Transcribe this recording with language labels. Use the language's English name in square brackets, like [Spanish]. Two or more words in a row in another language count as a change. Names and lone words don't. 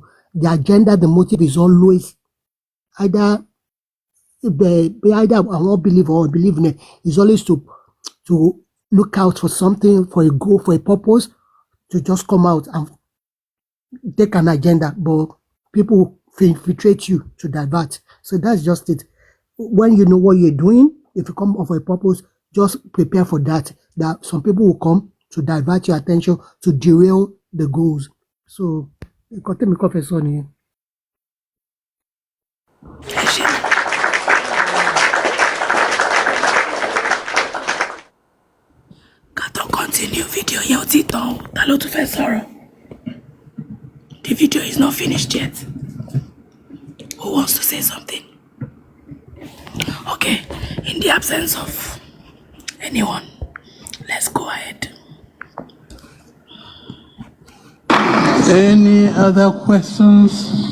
[English] The agenda, the motive is always either I won't believe or believe in it, is always to look out for something, for a goal, for a purpose, to just come out and take an agenda, but people infiltrate you to divert. So that's just it. When you know what you're doing, if you come up for a purpose, just prepare for that. That some people will come to divert your attention, to derail the goals. So, continue, Professor. [Yoruba] Ká tó [English] continue video [Yoruba] yẹn ò tí tán o. Ta ló tún fẹ́ sọ̀rọ̀? [English] The video is not finished yet. Who wants to say something? Okay, in the absence of anyone, let's go ahead. Any other questions?